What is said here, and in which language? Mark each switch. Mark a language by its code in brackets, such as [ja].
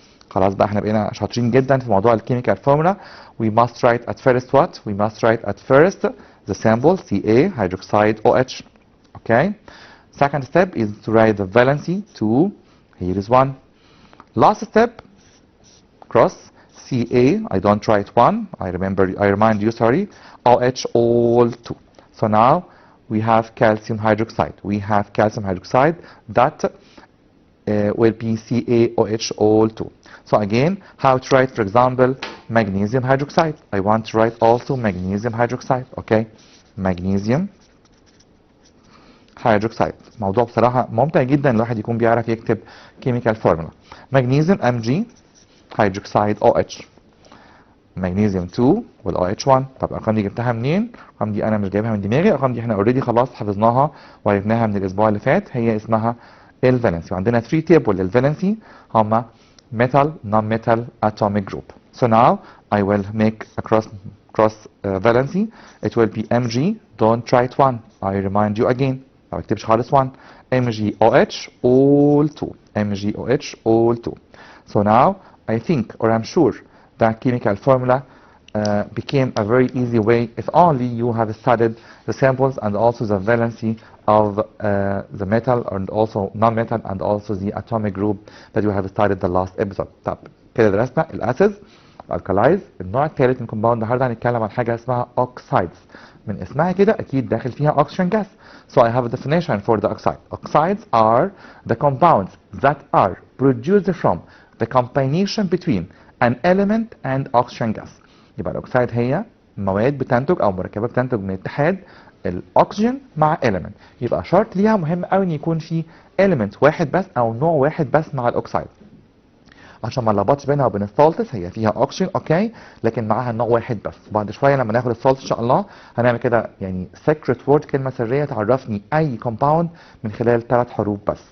[ar] خلاص بقى احنا بقينا شاطرين جدا في موضوع الكيميكال فورمولا. [en] We must write at first what? We must write at first the symbol Ca hydroxide OH. Okay. Second step is to write the valency 2. Here is 1. Last step, cross Ca. I don't write 1. I remind you, sorry. OH all 2. So now we have calcium hydroxide. We have calcium hydroxide that will be CaOH all 2. So again, how to write, for example, magnesium hydroxide. I want to write also magnesium hydroxide. Okay. Magnesium hydroxide. [ar] موضوع بصراحة ممتع جدا الواحد يكون بيعرف يكتب chemical formula. [en] magnesium Mg hydroxide OH. magnesium 2 وال OH 1. [ar] طب الارقام دي جبتها منين؟ الارقام دي انا مش جايبها من دماغي، الارقام دي احنا اوريدي خلاص حفظناها وعرفناها من الاسبوع اللي فات. هي اسمها الفالنسي، وعندنا 3 تيبل للفالنسي هما [en] metal, non-metal, atomic group. So now I will make a cross valency. It will be Mg. Don't write 1. I remind you again. [ar] ما بكتبش خالص 1. [en] MgOH all 2. MgOH all 2. So now I think, or I'm sure, that chemical formula became a very easy way if only you have studied the samples and also the valency of the metal and also non-metal and also the atomic group that you have studied the last episode. [ar] طب كده درسنا الاسيدز، الالكالايز. النوع الثالث من كومباوند النهارده هنتكلم عن حاجه اسمها oxides. من اسمها كده اكيد داخل فيها oxygen gas. [en] So I have a definition for the oxide. Oxides are the compounds that are produced from the combination between an element and oxygen gas. [ar] يبقى الاوكسايد هي مواد بتنتج او مركبات بتنتج من اتحاد الاكسجين مع element. يبقى شرط ليها مهم قوي ان يكون في element واحد بس او نوع واحد بس مع الاوكسايد، عشان ما نلخبطش بينها وبين السولتس. هي فيها اوكسجين اوكي، لكن معاها نوع واحد بس. وبعد شويه لما ناخد السولت ان شاء الله هنعمل كده يعني سيكريت وورد، كلمه سريه تعرفني اي كومباوند من خلال 3 حروف بس.